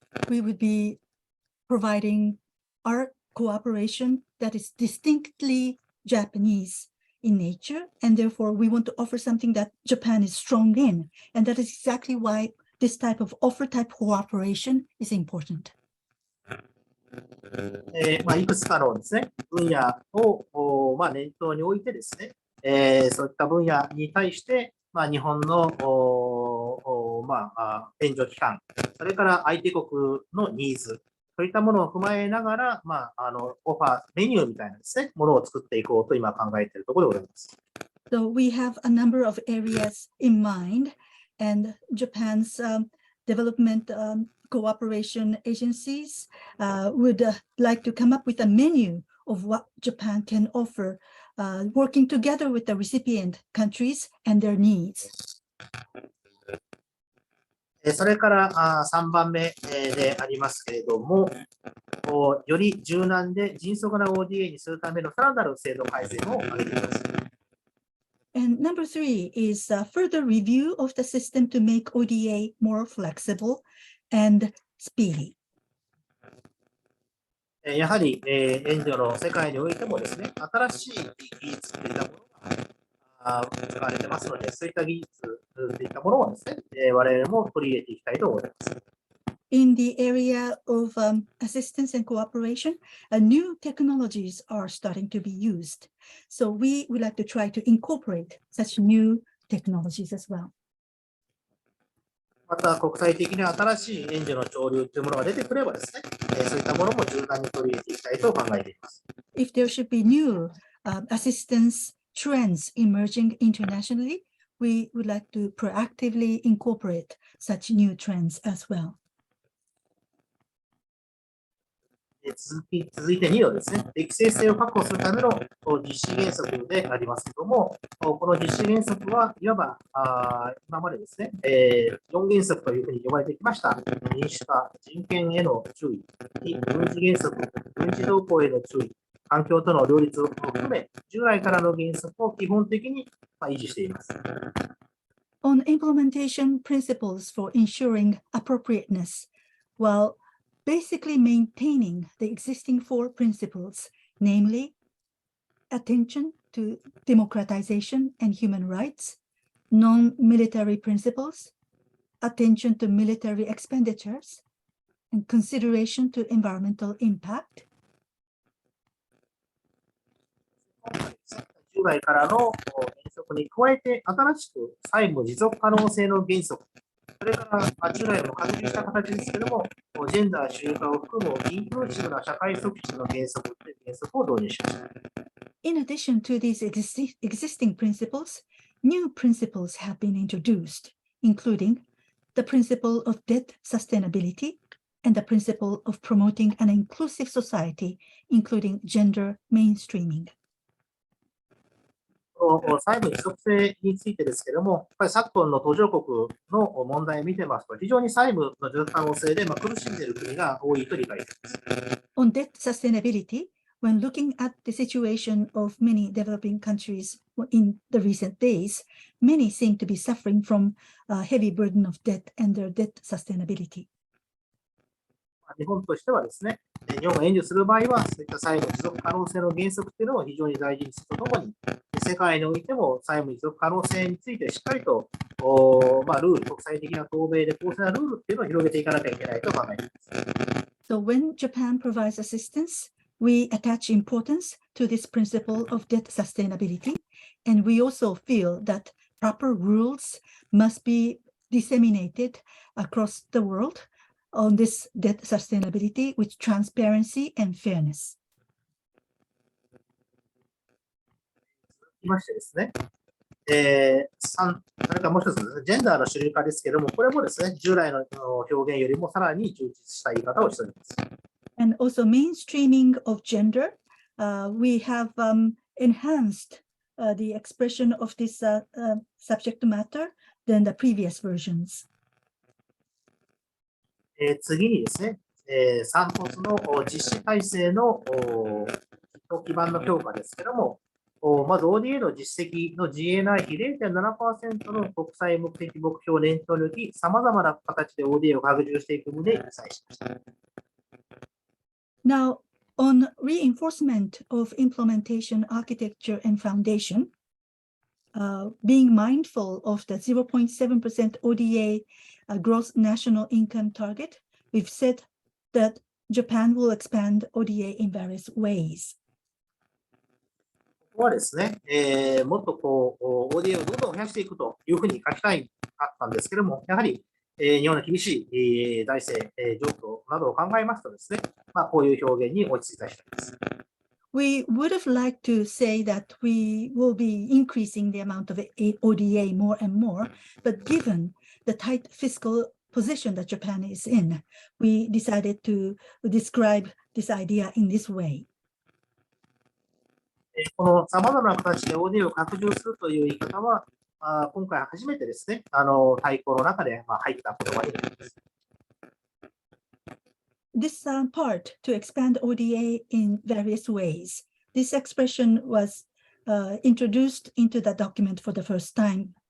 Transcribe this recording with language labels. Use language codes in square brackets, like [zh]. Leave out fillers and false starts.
[en] We would be providing our cooperation that is distinctly Japanese in nature, and therefore we want to offer something that Japan is strong in, and that is exactly why this type of offer type cooperation is important. [ja] いくつかのですね、分野を念頭に置いてですね、そういった分野に対して、日本の援助機関、それから相手国のニーズ、そういったものを踏まえながら、オファー、メニューみたいなですね、ものを作っていこうと今考えているところでございます。 [en] So we have a number of areas in mind, and Japan's development cooperation agencies would like to come up with a menu of what Japan can offer, working together with the recipient countries and their needs. [ja] それから3番目でありますけれども、より柔軟で迅速な ODA にするためのさらなる制度改善を挙げています。 [en] And number 3 is a further review of the system to make ODA more flexible and speedy. [ja] やはり援助の世界においてもですね、新しい技術といったものが使われてますので、そういった技術といったものをですね、我々も取り入れていきたいと思います。 [en] In the area of assistance and cooperation, new technologies are starting to be used. So we would like to try to incorporate such new technologies as well. [ja] また国際的に新しい援助の潮流というものが出てくればですね、そういったものも柔軟に取り入れていきたいと考えています。 [en] If there should be new assistance trends emerging internationally, we would like to proactively incorporate such new trends as well. [ja] 続いて2のですね、適正性を確保するための実施原則でありますけれども、この実施原則はいわば今までですね、4原則というふうに呼ばれてきました民主化、人権への注意、軍事原則、軍事動向への注意、環境との両立を含め、従来からの原則を基本的に維持しています。 [en] On implementation principles for ensuring appropriateness, while basically maintaining the existing 4 principles, namely attention to democratization and human rights, non-military principles, attention to military expenditures, and consideration to environmental impact. [ja] 従来からの原則に加えて、新しく債務持続可能性の原則、それから従来も拡充した形ですけれども、ジェンダー主流化を含むインクルーシブな社会促進の原則という原則を導入しました。 [en] In addition to these existing principles, new principles have been introduced, including the principle of debt sustainability and the principle of promoting an inclusive society, including gender mainstreaming. [ja] 債務持続性についてですけれども、やっぱり昨今の途上国の問題を見てますと、非常に債務の持続可能性で苦しんでいる国が多いと理解しています。 [en] On debt sustainability, when looking at the situation of many developing countries in the recent days, many seem to be suffering from a heavy burden of debt and their debt sustainability. [ja] 日本としてはですね、日本が援助する場合は、そういった債務持続可能性の原則というのを非常に大事にするとともに、世界においても債務持続可能性についてしっかりとルール、国際的な透明で公正なルールっていうのを広げていかなきゃいけないと考えています。 [en] So when Japan provides assistance, we attach importance to this principle of debt sustainability, and we also feel that proper rules must be disseminated across the world on this debt sustainability with transparency and fairness. [ja] 続きましてですね、それからもう一つですね、ジェンダーの主流化ですけれども、これもですね、従来の表現よりもさらに充実した言い方をしております。 [en] And also mainstreaming of gender, we have enhanced the expression of this subject matter than the previous versions. [ja] 次にですね、散骨の実施体制の基盤の強化ですけれども、まず ODA の実績の GNI 比 0.7% の国際目的目標を念頭に置き、さまざまな形で ODA を拡充していく旨に記載しました。 [en] Now, On reinforcement of implementation architecture and foundation, being mindful of the 0.7% ODA gross national income target, we've said that Japan will expand ODA in various ways. [ja] ここはですね、もっとODA をどんどん増やしていくというふうに書きたいかったんですけども、やはり、日本の厳しい、財政、状況などを考えますとですね、こういう表現に落ち着いた次第です。 [en] We would have liked to say that we will be increasing the amount of ODA more and more, but given the tight fiscal position that Japan is in, we decided to describe this idea in this way. [ja] この様々な形で ODA を拡充するという言い方は、今回初めてですね、大綱の中で入った言葉になります。 [en] This part to expand ODA in various ways. This expression was introduced into the document for the first time.